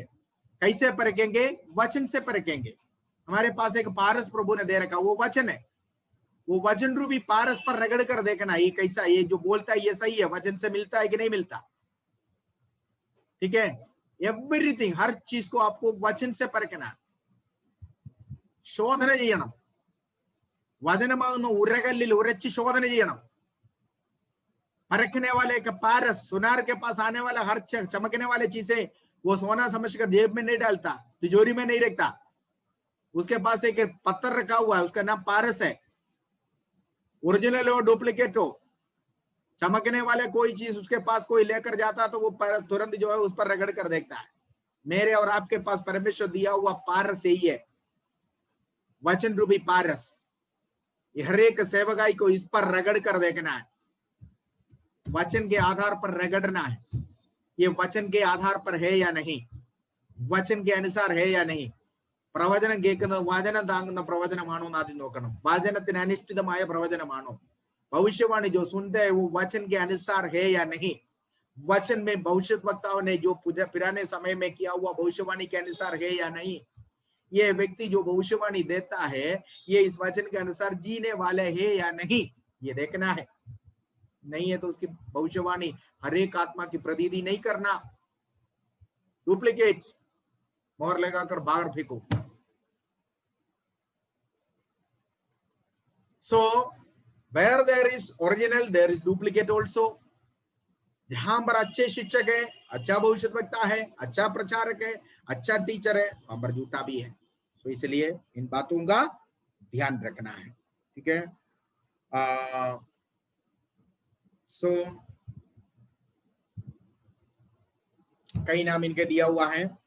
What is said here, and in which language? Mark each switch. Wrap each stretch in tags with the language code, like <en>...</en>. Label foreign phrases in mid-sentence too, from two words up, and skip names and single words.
<hi>कैसे परखेंगे? वचन से परखेंगे. हमारे पास एक पारस प्रभु ने दे रखा, वो वचन है. वो वचन रूपी पारस पर रगड़ कर देखना ये कैसा, ये जो बोलता है ये सही है, वचन से मिलता है कि नहीं मिलता. ठीक है, एवरीथिंग, हर चीज को आपको वचन से परखना,</hi> <ml>ശോധന ചെയ്യണം. വചനമാകുന്ന ഉരകല്ലിൽ ഉരച്ച് ശോധന ചെയ്യണം.</ml> <hi>परखने वाले का पारस, सुनार के पास आने वाला हर चमकने वाले चीजें वो सोना समझकर जेब में नहीं डालता, तिजोरी में नहीं रखता. उसके पास एक पत्थर रखा हुआ है, उसका नाम पारस है. ओरिजिनल हो डुप्लीकेट हो, चमकने वाले कोई चीज उसके पास कोई लेकर जाता तो वो तुरंत जो है उस पर रगड़ कर देखता है. मेरे और आपके पास परमेश्वर दिया हुआ पारस यही है, वचन रूपी पारस. हर एक सेवकाई को इस पर रगड़ कर देखना है, वचन के आधार पर रगड़ना है. ये वचन के आधार पर है या नहीं, वचन के अनुसार है या नहीं.</hi> <ml>പ്രവചനം കേൾക്കുന്നത് വചനം താങ്ങുന്ന പ്രവചനമാണോ എന്ന് ആദ്യം നോക്കണം. വചനത്തിന് അനിശ്ചിതമായ പ്രവചനമാണോ?</ml> <hi>भविष्यवाणी जो सुनते हैं वो वचन के अनुसार है या नहीं. वचन में भविष्यद्वक्ताओं ने जो पुराने समय में किया हुआ भविष्यवाणी के अनुसार है या नहीं. ये व्यक्ति जो भविष्यवाणी देता है ये इस वचन के अनुसार जीने वाले है या नहीं, ये देखना है. नहीं है तो उसकी भविष्यवाणी हर एक आत्मा की प्रतीति नहीं करना. डुप्लीकेट मोहर लगाकर बाहर फेंको.</hi> <en>So where there is original there is duplicate also.</en> <hi>जहां पर अच्छे शिक्षक है, अच्छा भविष्यद्वक्ता है, अच्छा प्रचारक है, अच्छा टीचर है, वहां पर झूठा भी है. तो इसलिए इन बातों का ध्यान रखना है. ठीक है. सो कई नाम इनके दिया हुआ है.</hi>